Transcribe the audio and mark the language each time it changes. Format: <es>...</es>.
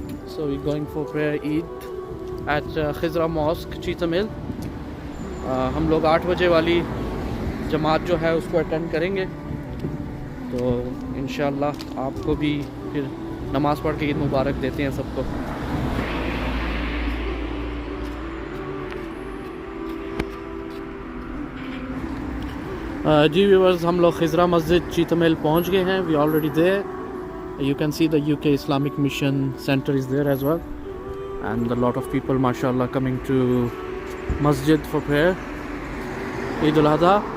<en>So we're going for prayer Eid at Khizra Mosque, Cheetham Hill।</en> <hi>हम लोग 8 बजे वाली जमात जो है उसको अटेंड करेंगे, तो इंशाअल्लाह आपको भी फिर नमाज़ पढ़ के ईद मुबारक देते हैं सबको। जी व्यूअर्स, हम लोग खिज़रा मस्जिद चीथम हिल पहुँच गए हैं।</hi> <en>We already there. You can see the UK Islamic Mission Center is there as well, and a lot of people, mashallah, coming to Masjid for prayer Eid Ul Adha।</en>